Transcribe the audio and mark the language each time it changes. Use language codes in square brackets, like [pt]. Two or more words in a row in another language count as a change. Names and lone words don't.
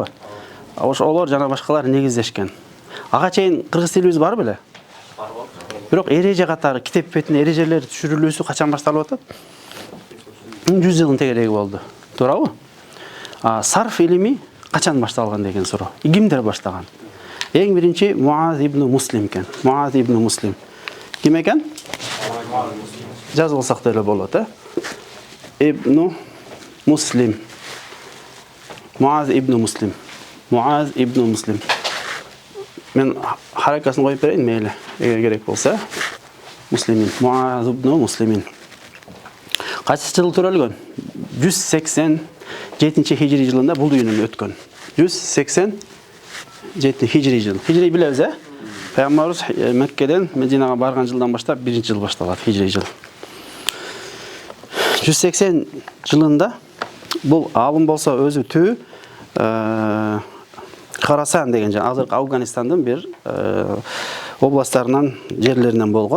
[ky] Олар жана башкалар негиздешкен. Ага чейин кыргыз тилибиз бар беле? Бар. Бирок эреже катары, китеп бетине эрежелер түшүрүлүүсү качан башталып атат? 100 жылдын тегереги болду. Туурабы? Сарф илими качан башталган деген суроо. Кимдер баштаган? Эң биринчи Муаз ибн Муслим экен. Муаз ибн Муслим. Ким экен? Жазып алсак деле болот, Ибн Муслим. Муаз ибн Муслим. Муаз ибн Муслим. Мен харакасын коюп берейин мейли, эгер керек болсо. Муслимин. Муаз ибн Муслимин. Кайсы жыл төрөлгөн? 187 хижри жылында бул дүйнөдөн өткөн. 187 хижри жыл. Хижри билебиз, Пайгамбарыбыз Меккеден Мединага барган жылдан баштап биринчи жыл башталат, хижри жыл. 180 жылында бул алым болсо өзү түү Харасан деген азыркы Афганистандын бир областтарынан, жерлеринен болгон.